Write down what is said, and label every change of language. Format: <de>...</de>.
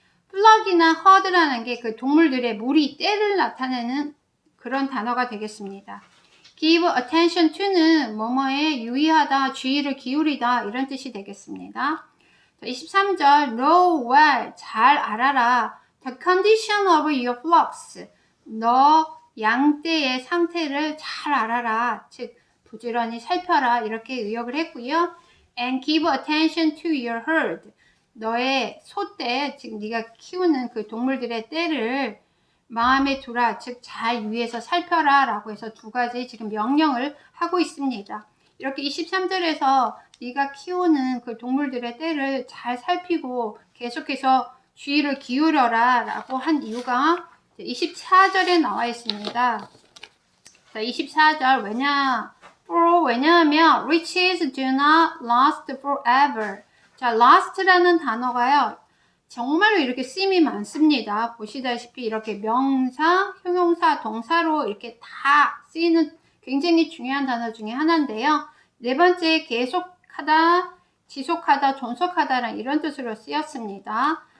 <ko>플럭이나 허드라는 게 그 동물들의 무리, 때를 나타내는 그런 단어가 되겠습니다. give attention to는 뭐뭐에 유의하다, 주의를 기울이다, 이런 뜻이 되겠습니다. 23절</ko> <en>know well,</en> <ko>잘 알아라.</ko> <en>The condition of your flocks.</en> <ko>너 양떼의 상태를 잘 알아라. 즉 부지런히 살펴라, 이렇게 의역을 했고요.</ko> <en>And give attention to your herd.</en> <ko>너의 소떼, 즉 네가 키우는 그 동물들의 떼를 마음에 두라, 즉 잘 유의해서 살펴라 라고 해서 두 가지 지금 명령을 하고 있습니다. 이렇게 23절에서 네가 키우는 그 동물들의 떼를 잘 살피고 계속해서 주의를 기울여라 라고 한 이유가 24절에 나와 있습니다. 자, 24절 왜냐하면</ko> <en>riches do not last forever.</en> <ko>자, last라는 단어가요, 정말로 이렇게 쓰임이 많습니다. 보시다시피 이렇게 명사, 형용사, 동사로 이렇게 다 쓰이는 굉장히 중요한 단어 중에 하나인데요. 네 번째, 계속하다, 지속하다, 존속하다라는 이런 뜻으로 쓰였습니다.</ko>